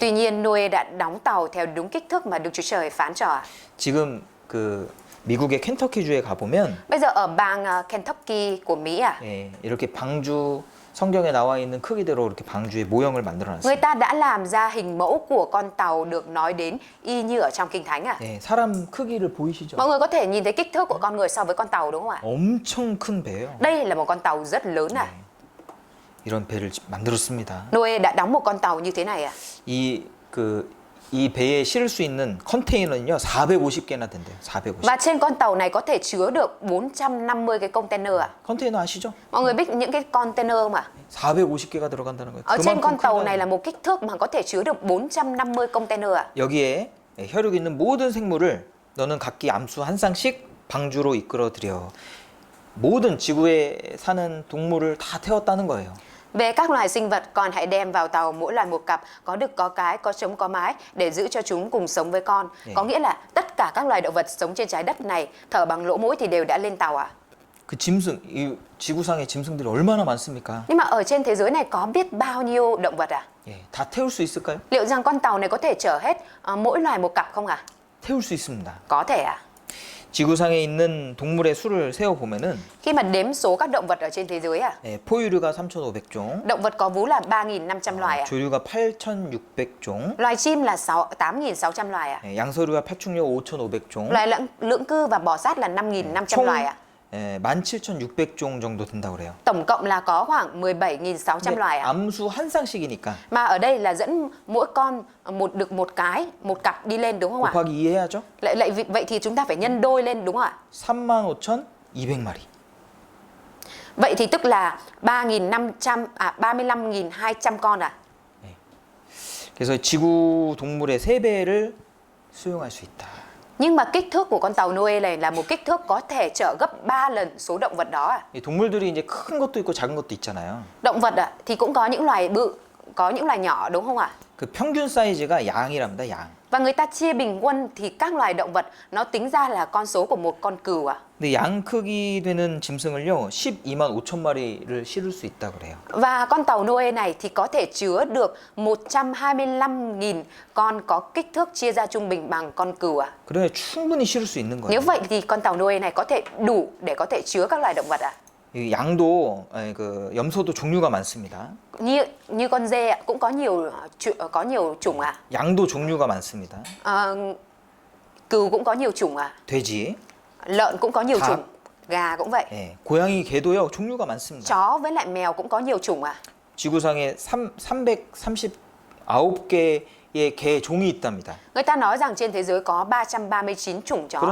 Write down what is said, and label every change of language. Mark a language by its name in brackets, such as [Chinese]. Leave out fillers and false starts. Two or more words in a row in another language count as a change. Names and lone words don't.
[Vietnamese] Tuy nhiên Noe đã đóng tàu theo đúng kích thước mà Đức Chúa Trời phán cho [Korean] 지금 그 미국의 켄터키주에 가보면 [Vietnamese] Bây giờ ở bang Kentucky của Mỹ [Korean] 예, 이렇게 방주 성경에 나와 있는 크기대로 이렇게 방주의 모형을 [Vietnamese] Người [Korean] 만들어놨어요. [Vietnamese] ta đã làm ra hình mẫu của con tàu được nói đến y như ở trong Kinh Thánh [Korean] 예, 사람 크기를 보이시죠? [Vietnamese] Mọi người có thể nhìn thấy kích thước của con người so với con tàu đúng không ạ? [Korean] 엄청 큰 배예요. [Vietnamese] Đây là một con tàu rất lớn [Korean] 이런 배를 만들었습니다. [Vietnamese] Noe đã đóng một con tàu như thế này [Korean] 이 배에 실을 수 있는 컨테이너는요 450개나 된대요. 450. [Vietnamese] Và trên con tàu này có thể chứa được 450 cái container [Korean] 컨테이너 아시죠? [Vietnamese] Mọi người biết những cái container không ạ? [Korean] 450개가 들어간다는 거예요. [Vietnamese] Ở trên con [Korean] 그만큼 [Vietnamese] tàu [Korean] 크다는 [Vietnamese] này là một kích thước mà có thể chứa được 450 container [Korean] 여기에 혈육 있는 모든 생물을 너는 각기 암수 한 쌍씩 방주로 이끌어들여 모든 지구에 사는 동물을 다 태웠다는 거예요. [Vietnamese] Về các loài sinh vật, con hãy đem vào tàu mỗi loài một cặp, có đực có cái, có trống có mái, để giữ cho chúng cùng sống với con. Có nghĩa là tất cả các loài động vật sống trên trái đất này thở bằng lỗ mũi thì đều đã lên tàu [Korean] 그 짐승, 이 지구상의 짐승들이 얼마나 많습니까? [Vietnamese] Nhưng mà ở trên thế giới này có biết bao nhiêu động vật [Korean] 예, 다 태울 수 있을까요? [Vietnamese] Liệu rằng con tàu này có thể chở hết mỗi loài một cặp không [Korean] 태울 수 있습니다. [Vietnamese] Có thể [Korean] 지구상에 있는 동물의 수를 세어 보면은 [Vietnamese] Khi mà đếm số các động vật ở trên thế giới [Korean] 예, 포유류가 3,500종, [Vietnamese] động vật có vú là 3.500 loài [Korean] 조류가 8,600종, [Vietnamese] Loài chim là 8.600 loài [Korean] 예, 양서류와 파충류 5,500종, [Vietnamese] Loài lưỡng cư và bò sát là 5.500 [Korean] 총 [Vietnamese] loài [Korean] 예, 17,600종 정도 된다고 그래요. [Vietnamese] Tổng cộng là có khoảng 17.600 loài [Korean] 암수 한 쌍씩이니까 [Vietnamese] Mà ở đây là dẫn mỗi con được một cái, một cặp đi lên đúng không ạ? [Korean] 곱하기 2 해야죠. [Vietnamese] Vậy thì chúng ta phải nhân đôi lên đúng không ạ? [Korean] 35,200마리. [Vietnamese] Vậy thì tức là 35.200 con [Korean] 그래서 지구 동물의 3배를 수용할 수 있다. [Vietnamese] Nhưng mà kích thước của con tàu Noe này là một kích thước có thể chở gấp 3 lần số động vật đó [Korean] 이 동물들이 이제 큰 것도 있고 작은 것도 있잖아요. [Vietnamese] Động vật thì cũng có những loài bự, có những loài nhỏ đúng không ạ? [Korean] 그 평균 사이즈가 양이랍니다. 양. [Vietnamese] Và người ta chia bình quân thì các loài động vật nó tính ra là con số của một con cừu [Korean] 근데 양 크기 되는 짐승을요 12만 5천 마리를 실을 수 있다 그래요. [Vietnamese] Và con tàu Noe này thì có thể chứa được 125.000 con có kích thước chia ra trung bình bằng con cừu [Korean] 그래 충분히 실을 수 있는 거예요. [Vietnamese] Nếu vậy thì con tàu Noe này có thể đủ để có thể chứa các loài động vật [Korean] 이 양도 그 염소도 종류가 많습니다. [Vietnamese] Như con dê cũng có nhiều chủng [Korean] 양도 종류가 많습니다. [Vietnamese] Cừu cũng có nhiều chủng [Korean] 돼지, [Vietnamese] Lợn cũng có nhiều [Korean] 닭. [Vietnamese] chủng, gà cũng vậy. [Korean] 예, 고양이, 개도요 종류가 많습니다. [Vietnamese] Chó với lại mèo cũng có nhiều chủng [Korean] 지구상에 339개의 개 종이 있답니다. [Vietnamese] Người ta nói rằng trên thế giới có 339 chủng chó